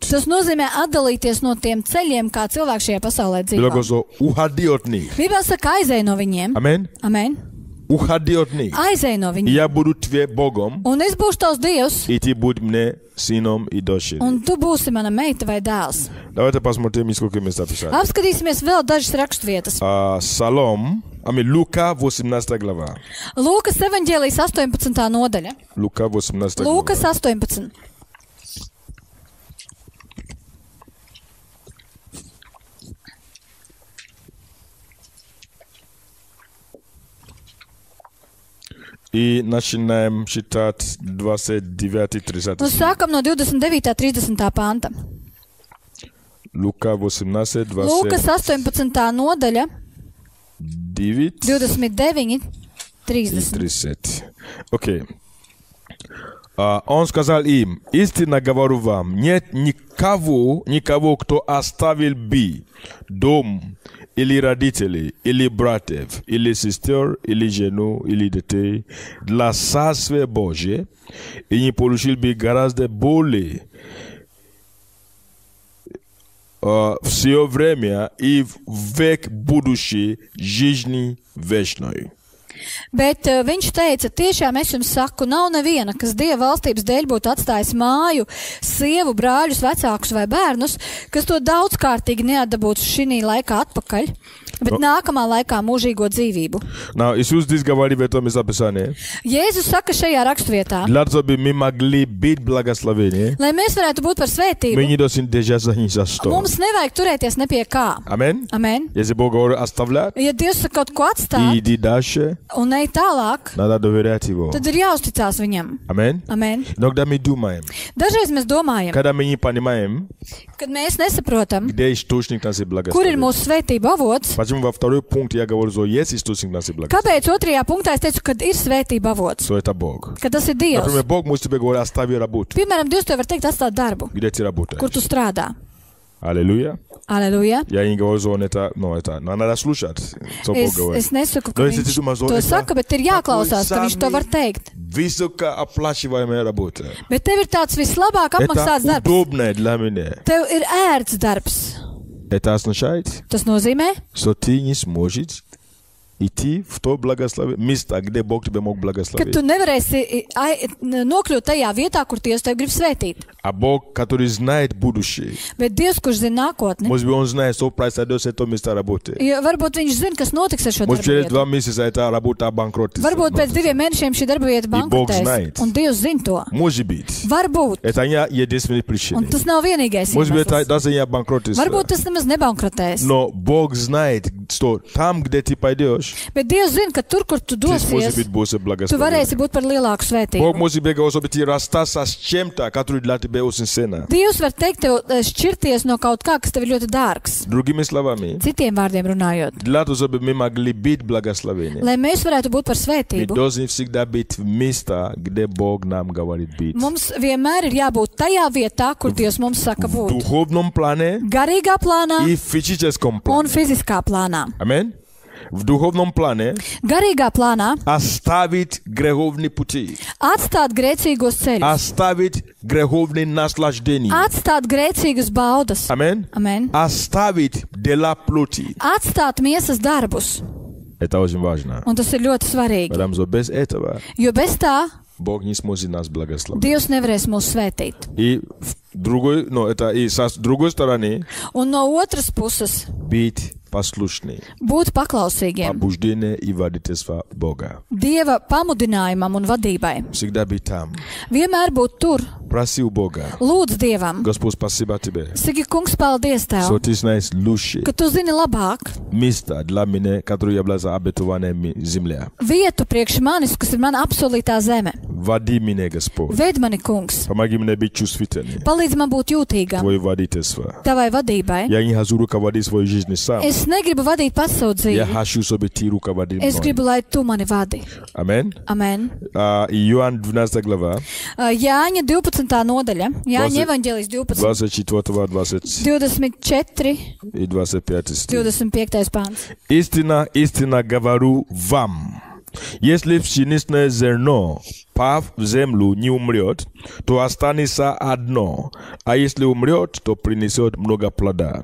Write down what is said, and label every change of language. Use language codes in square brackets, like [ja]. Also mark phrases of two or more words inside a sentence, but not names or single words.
[lv] Tas nozīmē atdalīties no tiem ceļiem, kā cilvēki šajā pasaulē Bilo dzīvo. [ru] что уходи от них. [lv] Bībelē saka, aizej no viņiem. Amen. Amen. [ru] Уходи от них. [lv] Aizej no [ru] И [lv] viņiem. [ru] я буду твоим Богом, [lv] Un es būšu tavs Dievs, [ru] и ты будешь мне сыном и дочерью. [lv] un tu būsi mana meita vai dēls. [ru] Давайте посмотрим несколько мест описания. [lv] Apskatīsimies vēl dažas raksturvietas. [ru] Лука 18 глава. [lv] Lūkas evaņģēlijas 18. nodaļa. [ru] Лука 18 [lv] Lūkas [ru] глава. [lv] 18. [ru] И начинаем читать 29-30. [lv] Un sākam no 29. 30. panta. [ru] Лука 18, [lv] Lūkas 18. nodaļa, 29 29, [ru] и 30. 30. Окей. Он сказал им: истинно говорю вам, нет никого, кто оставил бы дом, или родителей, или братьев, или сестер, или жену, или детей для Царствия Божия, и не получил бы гораздо более все время и в век будущий жизни вечной. [lv] Bet viņš teica, tiešām es jums saku, nav neviena, kas Dieva valstības dēļ būtu atstājis māju, sievu, brāļus, vecākus vai bērnus, kas to daudzkārtīgi neatdabūtu šī laikā atpakaļ, bet nākamā laikā mūžīgo dzīvību. [ru] Now, Иисус здесь говорит в этом местописании, [lv] Jēzus saka šajā raksturvietā, [ru] для того, чтобы мы могли быть благословения, [lv] lai mēs varētu būt par [ru] мы [lv] svētību, [ru] не должны держаться ни за что. [lv] mums nevajag turēties ne pie kā. Amen? Amen. [ru] Если Бог говорит оставлять [lv] Ja Dievs saka kaut ko [ru] и [lv] atstāt [ru] иди дальше, [lv] un ej tālāk, [ru] надо доверять Его. [lv] tad ir jāuzticās viņam. Amen? Amen. [ru] Иногда мы думаем, [lv] Dažreiz mēs domājam, [ru] когда мы не понимаем, [lv] kad mēs nesaprotam, [ru] где источник нашей [lv] kur ir [ru] благословения. [lv] mūsu svētība avots. [ru] Почему во второй пункт я говорю, что есть источник нашей благословения? [lv] Kāpēc otrajā punktā es teicu, kad ir svētība avots? [ru] Что это Бог. [lv] Kad tas ir Dievs. [ru] Например, Бог может тебе говорить, остави работу. [lv] Piemēram, Dievs tev var teikt atstāt darbu, [ru] Где ты работаешь? [lv] kur tu strādā. [ru] Аллилуйя. [lv] Aleluja. [ru] Я не говорю, что он это, но надо слушать, что Бог говорит. [lv] Es nesaku, ka No, es viņš domāju, to es saka, bet ir jāklausās, ka viņš to sami- var teikt. [ru] Высокооплачиваемая работа. [lv] Bet tev ir tāds vislabāk apmaksāts [ru] Это [lv] darbs. [ru] удобное для меня. [lv] Tev ir ērts darbs. [ru] Это означает, [lv] Tas nozīmē, [ru] что ты не сможешь идти в то благословение, место, где Бог тебя мог [lv] ka [ru] благословить. [lv] tu nevarēsi nokļūt tajā vietā, kur Dievs tev grib svētīt. [ru] А Бог, который знает будущее, [lv] Bet Dievs, kurš zina nākotni, [ru] может быть, Он знает, что произойдет с этого места работы. [lv] jo varbūt viņš zina, kas notiks ar šo [ru] Может, [lv] darbu [ru] через [lv] vietu. [ru] 2 месяца эта работа обанкротится. [lv] Varbūt pēc 2 mēnešiem šī darba vieta [ru] Bog [lv] bankrotēs, [ru] znает. [lv] un Dievs zina to. [ru] Может быть. [lv] Varbūt, [ru] Это не единственная причина. [lv] un tas nav vienīgais [ru] Может быть, это [lv] iemesls. [ru] даже не обанкротится. [lv] Varbūt tas nemaz nebankrotēs. [ru] Но Бог знает, что там, где ты пойдешь, [lv] Bet Dievs zina, ka tur, kur tu [ru] ты сможешь [lv] dosies, [ru] быть больше [lv] tu [ru] благословен. [lv] varēsi būt par lielāku [ru] Бог [lv] svētību. [ru] может тебе говорить, чтобы ты расстался с чем-то, который для тебя очень ценно. [lv] Dievs var teikt tev šķirties no kaut kā, kas tev ir ļoti dārgs. [ru] Другими словами, [lv] Citiem vārdiem runājot. [ru] для того, чтобы мы могли быть благословенными, [lv] Lai mēs varētu būt par [ru] мы [lv] svētību, [ru] должны всегда быть в месте, где Бог нам говорит быть. [lv] mums vienmēr ir jābūt tajā vietā, kur Dievs mums saka [ru] В [lv] būt. [ru] духовном плане [lv] Garīgā plānā [ru] и в физическом [lv] un [ru] плане. [lv] fiziskā plānā. [ru] Аминь. В духовном плане [lv] Garīgā plānā [ru] оставить греховные пути, [lv] atstāt grēcīgos ceļus, [ru] оставить греховные наслаждения. [lv] atstāt grēcīgas baudas, [ru] Аминь. [lv] amen, [ru] Оставить дела плоти. [lv] atstāt miesas darbus, [ru] Это очень важно. [lv] un tas ir ļoti svarīgi, [ru] Потому что без этого [lv] jo bez tā [ru] Бог не сможет нас благословить. [lv] Dievs nevarēs mūs svētīt. [ru] И с другой стороны, [lv] Un no otras puses [ru] быть послушны, [lv] būt paklausīgiem [ru] побуждение и водительство Бога. [lv] Dieva pamudinājumam un vadībai. [ru] Всегда быть там. [lv] Vienmēr būt tur, [ru] Проси у Бога. [lv] lūdz Dievam. [ru] Господь, спасибо тебе, [lv] Saki, kungs, paldies [ru] что [lv] tev, [ru] ты знаешь лучше [lv] ka tu zini labāk [ru] место для меня, которое является обетованной земля. [lv] vietu priekš manis, kas ir mana apsolītā zeme. [ru] Води меня, Господь. [lv] Ved mani, kungs. [ru] Помоги мне быть чувствительным. [lv] Palīdz man būt jūtīgam [ru] Твое водительство. [lv] tavai vadībai. [ru] Я не хочу руководить своей жизнью сам. [lv] Es negribu vadīt pats savu [ru] Я [lv] dzīvi. [ru] хочу, чтобы ты руководил [lv] Es [ru] мной. [lv] gribu, lai tu mani vadi. Amen. Amen. [ru] Иоанн 12 глава, [lv] Jāņa 12. nodaļa. Jāņa evaņģēlijs 12. [ru] 24, 20 [lv] 24, [ru] и 25 стих. [lv] 25. pāns. [ru] Истина, истина говорю вам. Если пшеничное зерно, пав в землю, не умрет, то останется одно, а если умрет, то принесет много плода.